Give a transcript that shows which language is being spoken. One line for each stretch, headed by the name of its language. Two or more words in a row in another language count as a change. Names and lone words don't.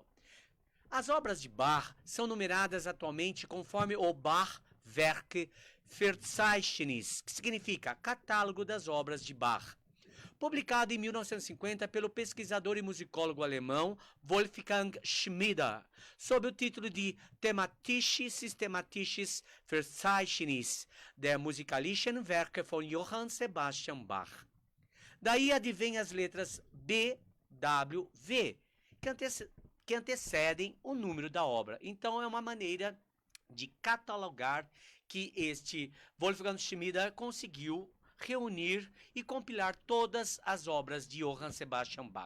Portuguese: As obras de Bach são numeradas atualmente conforme o Bach-Werk Verzeichnis, que significa Catálogo das Obras de Bach, publicado em 1950 pelo pesquisador e musicólogo alemão Wolfgang Schmieder, sob o título de Thematisches Verzeichnis der musikalischen Werke von Johann Sebastian Bach. Daí advêm as letras B, W, V, que antecedem o número da obra. Então é uma maneira de catalogar que este Wolfgang Schmieder conseguiu reunir e compilar todas as obras de Johann Sebastian Bach.